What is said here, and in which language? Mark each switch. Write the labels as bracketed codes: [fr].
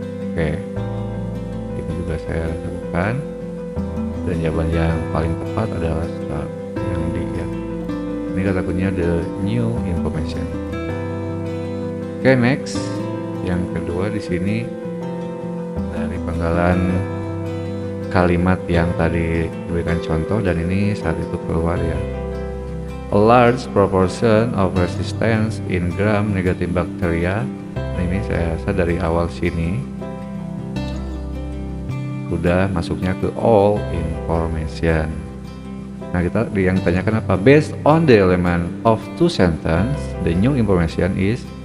[id] Oke, ini juga saya lakukan, dan jawaban yang paling tepat adalah start, yang D ya. Ini kata kuncinya the new information. Oke, next. Yang kedua di sini dari penggalan kalimat yang tadi diberikan contoh, dan ini saat itu keluar ya. [en] A large proportion of resistance in gram-negative bacteria. [id] Nah, ini saya rasa dari awal sini udah masuknya ke all information. Nah, kita yang tanyakan apa? [en] Based on the element of two sentence, the new information is.